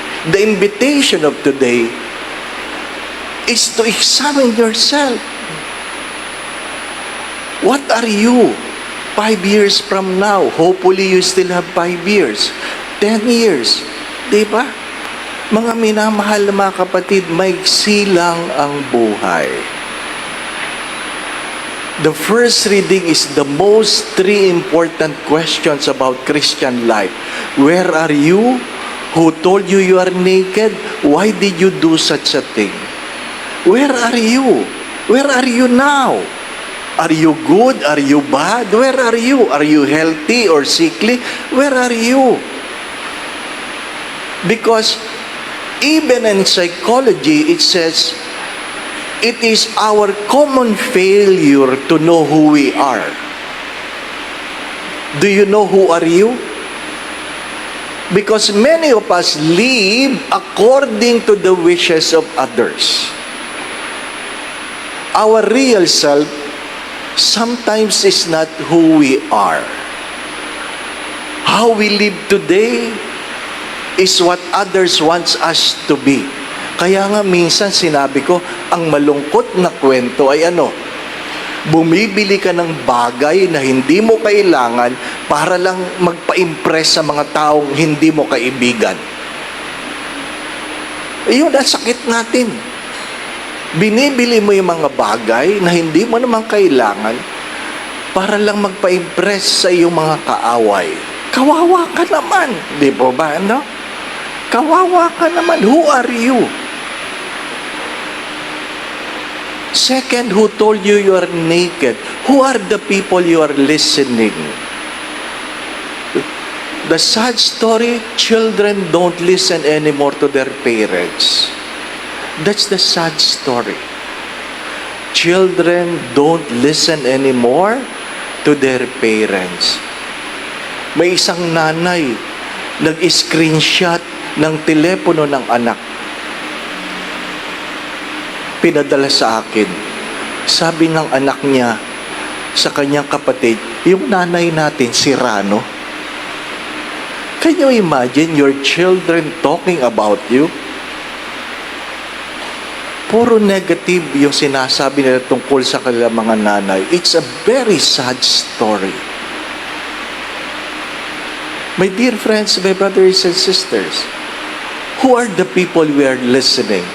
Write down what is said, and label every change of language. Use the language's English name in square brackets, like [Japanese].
[English] The invitation of today is to examine yourself. What are you 5 years from now? Hopefully, you still have 5 years, 10 years. [Filipino] Di ba? Mga minamahal na mga kapatid, maiksi lang ang buhay. [English] The first reading is the most 3 important questions about Christian life. Where are you? Who told you you are naked? Why did you do such a thing? Where are you? Where are you now? Are you good? Are you bad? Where are you? Are you healthy or sickly? Where are you? Because even in psychology, it says, it is our common failure to know who we are. Do you know who are you? Because many of us live according to the wishes of others. Our real self sometimes is not who we are. How we live today is what others wants us to be. [Filipino] Kaya nga minsan sinabi ko, ang malungkot na kwento ay ano? Bumibili ka ng bagay na hindi mo kailangan para lang magpa-impress sa mga taong hindi mo kaibigan. Iyon ang sakit natin. Binibili mo yung mga bagay na hindi mo naman kailangan para lang magpa-impress sa iyong mga kaaway. Kawawa ka naman. Di po ba, ano? Kawawa ka naman. [English] Who are you? Second, who told you you are naked? Who are the people you are listening? The sad story, children don't listen anymore to their parents. That's the sad story. Children don't listen anymore to their parents. [Filipino] May isang nanay nag-screenshot ng telepono ng anak. Pinadala sa akin. Sabi ng anak niya sa kanyang kapatid, yung nanay natin, si Rano. [English] Can you imagine your children talking about you? [Filipino] Puro negative yung sinasabi nila tungkol sa kanilang mga nanay. [English] It's a very sad story. My dear friends, my brothers and sisters, who are the people we are listening?